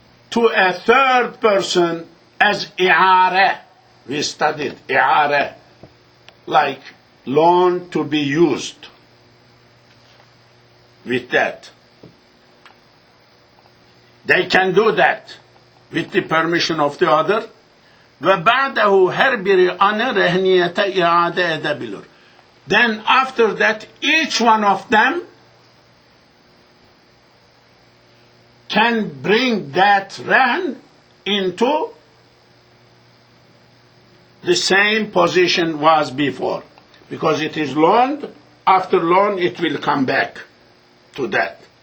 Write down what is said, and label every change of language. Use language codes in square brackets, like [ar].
[en] to a third person as i'ara. We studied i'ara, like loan to be used with that. They can do that with the permission of the other. [tr] Ve ba'dahu her biri anı rehniyete iade edebilir. [en] Then after that, each one of them can bring that rehn into the same position was before. Because it is loaned, after loan it will come back to that.